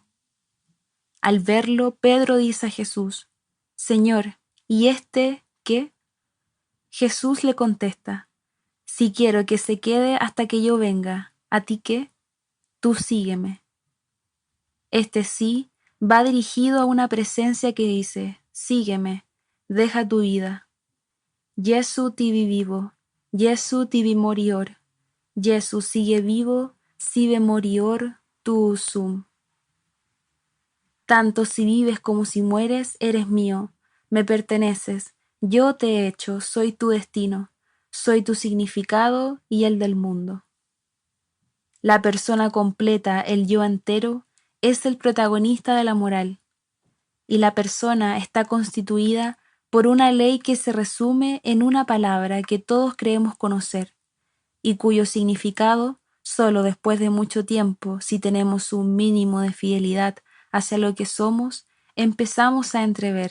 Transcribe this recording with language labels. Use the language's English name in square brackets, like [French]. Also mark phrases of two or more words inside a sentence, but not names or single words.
[Spanish] Al verlo, Pedro dice a Jesús: Señor, ¿y este qué? Jesús le contesta: Si quiero que se quede hasta que yo venga, ¿a ti qué? Tú sígueme. Este sí va dirigido a una presencia que dice: Sígueme, deja tu vida. [Latin] Jesu tibi vivo, Jesu tibi morior, Jesu sigue vivo, sive morior tu sum. [Spanish] Tanto si vives como si mueres, eres mío, me perteneces, yo te he hecho, soy tu destino, soy tu significado y el del mundo. La persona completa, el yo entero, es el protagonista de la moral, y la persona está constituida por una ley que se resume en una palabra que todos creemos conocer, y cuyo significado, solo después de mucho tiempo, si tenemos un mínimo de fidelidad hacia lo que somos, empezamos a entrever.